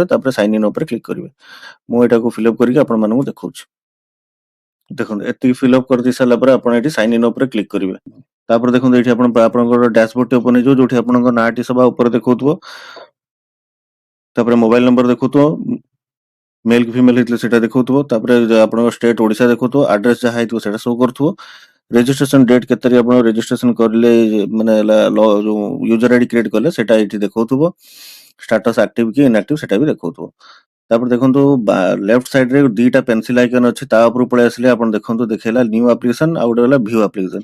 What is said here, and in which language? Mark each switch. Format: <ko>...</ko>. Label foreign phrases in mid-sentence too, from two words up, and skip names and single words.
<or>ତାପରେ</or> <en>sign in</en> <or>ଉପରେ କ୍ଲିକ୍ କରିବେ। ମୁଁ ଏଟାକୁ ଫିଲ୍ଅପ୍ କରିକି ଆପଣମାନଙ୍କୁ ଦେଖଉଛି। ଦେଖନ୍ତୁ ଏତିକି ଫିଲ୍ଅପ୍ କରିଦେଇ ସାରିଲା ପରେ ଆପଣ ଏଠି</or> <en>sign in</en> <or>ଉପରେ କ୍ଲିକ୍ କରିବେ। ତାପରେ ଦେଖନ୍ତୁ ଏଇଠି ଆପଣଙ୍କର ଡ୍ୟାସବୋର୍ଡଟି ଓପନ୍ ହେଇଯିବ, ଯୋଉଠି ଆପଣଙ୍କ ନାଁଟି ସବା ଉପରେ ଦେଖାଉଥିବ। ତାପରେ</or> <en>mobile number</en> <or>ଦେଖାଉଥିବ, मेल कि फिमेल ହେଇଥିଲେ ସେଟା ଦେଖାଉଥିବ। ତାପରେ ଆପଣଙ୍କ ଷ୍ଟେଟ ଓଡ଼ିଶା ଦେଖାଉଥିବ, ଆଡ୍ରେସ ଯାହା ହେଇଥିବ ସେଟା ଶୋ କରୁଥିବ।</or> <en>registration date</en> <or>କେତେ ତାରିଖ ଆପଣ ରେଜିଷ୍ଟ୍ରେସନ କରିଲେ, ମାନେ ଯୋଉ</or> <en>user ID create</en> <or>କଲେ ସେଟା ଏଇଠି ଦେଖାଉଥିବ।</or> <en>status active</en> <or>କି ଇନଆକ୍ଟିଭ ସେଟା ବି ଦେଖାଉଥିବ। ତାପରେ ଦେଖନ୍ତୁ ଲେଫ୍ଟ ସାଇଡରେ ଦିଟା</or> <en>pencil icon</en> <or>ଅଛି, ତା ଉପରକୁ ପଳେଇ ଆସିଲେ ଆପଣ ଦେଖନ୍ତୁ ଦେଖେଇଲା</or> <en>new application,</en> <or>ଆଉ ଗୋଟେ ହେଲା</or> <en>view application.</en>